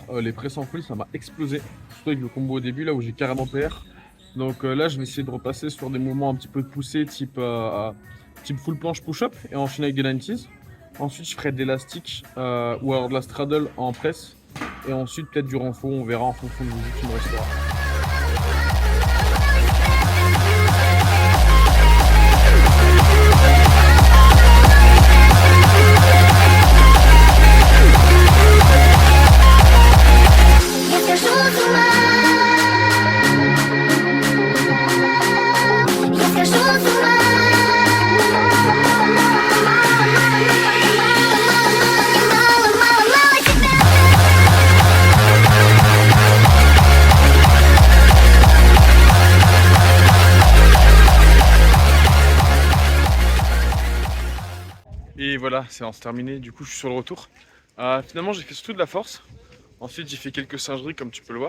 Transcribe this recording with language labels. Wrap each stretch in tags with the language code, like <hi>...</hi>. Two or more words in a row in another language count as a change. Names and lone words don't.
<fr>Les presses en full, ça m'a explosé. Surtout avec le combo au début, là où j'ai carrément PR. Donc là, je vais essayer de repasser sur des mouvements un petit peu poussés, type</fr> <en>full planche push-up</en> <fr>et enchaîner avec des 90s. Ensuite, je ferai de l'élastique ou alors de la straddle en presse. Et ensuite, peut-être du renfort, on verra en fonction du mouvement qui me restera.</fr> <ru>я схожу с ума. Я схожу с ума. Мало тебя.</ru> <fr>Et voilà, séance terminée. Du coup, je suis sur le retour. Finalement, j'ai fait surtout de la force. Ensuite, j'ai fait quelques singeries, comme tu peux le voir.</fr>